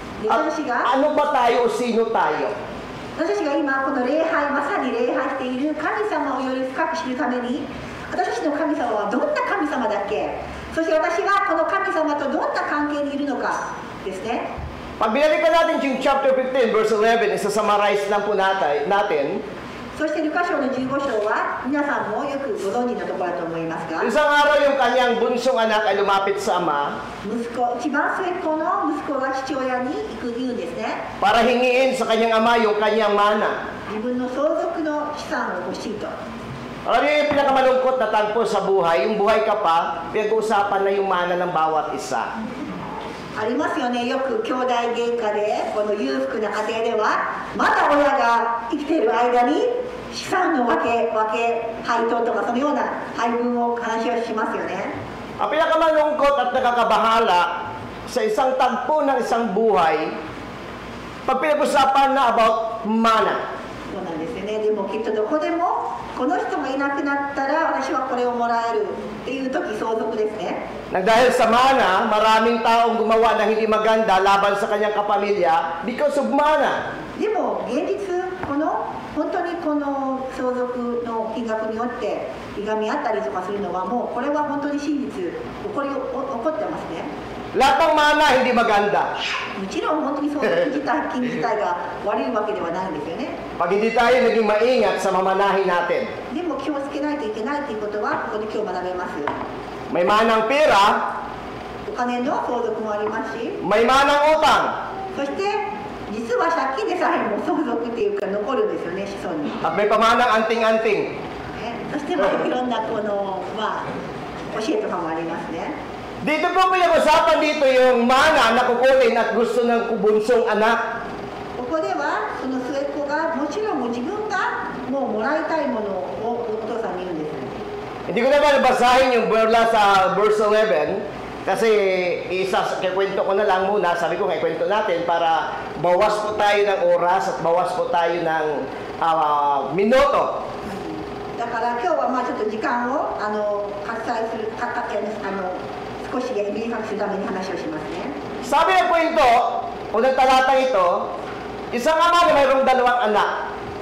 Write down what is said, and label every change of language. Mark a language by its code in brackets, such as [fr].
[tl] At ano ba tayo o sino tayo? [ja] 私たちが今この礼拝まさに礼拝している神様をより深く知るために私たちの神様はどんな神様だっけ、そして私がこの神様とどんな関係にいるのかですね。 [tl] Pag binalikan natin yung chapter 15 verse 11, isa-summarize lang po natin. [ja] そしてルカ書の15章は皆さんもよくご存知のところだと思いますが、 [tl] Isang araw yung kanyang bunsong anak ay lumapit sa ama [ja] 息子一番末っ子の息子が父親に言うんですね。 [tl] para hingiin sa kanyang ama yung kanyang mana. [ja] 自分の相続の資産を欲しいと。 [tl] Alam niyo yung pinakamalungkot na tagpo sa buhay, yung buhay ka pa, pinag-uusapan na yung mana ng bawat isa. [ja] ありますよね、よく兄弟喧嘩でこの裕福な家庭ではまだ親が生きている間に資産の分け配当とかそのような配分を話をしますよね。 [tl] Ang pinakamalungkot at nakakabahala sa isang tagpo ng isang buhay, pag pinag-usapan na about mana. [ja] そうなんですよね。でもきっとどこでもこの人がいなくなったら私はこれをもらえるっていう時相続ですね。 [tl] Dahil sa mana, maraming taong gumawa ng hindi maganda laban sa kanyang kapamilya [en] because of mana. [ja] でも現実本当にこの相続の金額によっていがみ合ったりとかするのはもうこれは本当に真実起こってますね。 [tl] Lahat ng mana hindi maganda. [ja] もちろん本当に相続金自体が悪いわけではないんですよね。 [tl] Pag hindi tayo naging maingat sa mamanahin natin. [ja] でも気をつけないといけないということはここで今日学べます。 [tl] May manang pera, [ja] お金の相続もありますし、 [tl] may manang utang, [ja] そして実は借金でさえも相続っていうか残るんですよね、子孫に。 [tl] at may pamanang anting-anting. [ja] そしていろんなこの教えとかもありますね。 [tl] Dito po pinag-usapan dito yung mana na kukunin at gusto ng bunsong anak. [ja] ここではその末っ子がもちろん自分がもうもらいたいものをお父さんに言うんです。 [tl] Hindi ko naman basahin yung mula sa verse 11 kasi kikwento ko na lang muna. Sabi ko kikwento natin para bawas po tayo ng oras at bawas po tayo ng minuto. [ja] だから今日はちょっと時間を割愛する少し短くするために話をしますね。 [tl] Sabi ng kwento o ng talatang ito, isang ama na mayroong dalawang anak.